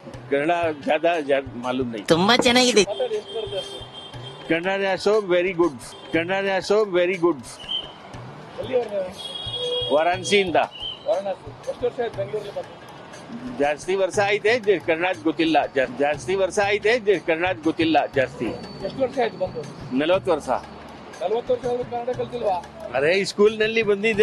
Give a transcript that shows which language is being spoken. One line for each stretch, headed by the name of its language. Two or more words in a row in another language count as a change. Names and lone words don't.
Hindi: कन्नड़ ज्यादा मालूम नहीं.
Kannada: ತುಂಬಾ ಚೆನ್ನಾಗಿದೆ.
English: कन्नड़ so very good. कन्नड़ so very good.
Kannada: ವಾರಾಣಸಿಯಿಂದ ಎಷ್ಟು ವರ್ಷ ಆಯ್ತು ಬೆಂಗಳೂರಿಗೆ ಬಂದು? ಜಾಸ್ತಿ ವರ್ಷ ಐತೆ, ಕನ್ನಡ ಗೊತ್ತಿಲ್ಲ. ಜಾಸ್ತಿ ವರ್ಷ ಐತೆ, ಕನ್ನಡ ಗೊತ್ತಿಲ್ಲ ಜಾಸ್ತಿ. ಎಷ್ಟು ವರ್ಷ ಆಯ್ತು ಬಂದು? 40 ವರ್ಷ. 40 ವರ್ಷ ಆದ್ರೂ ಕನ್ನಡ ಕಲ್ತಿಲ್ವಾ? ಅದೇ ಸ್ಕೂಲ್ ನಲ್ಲಿ ಬಂದಿದೆ.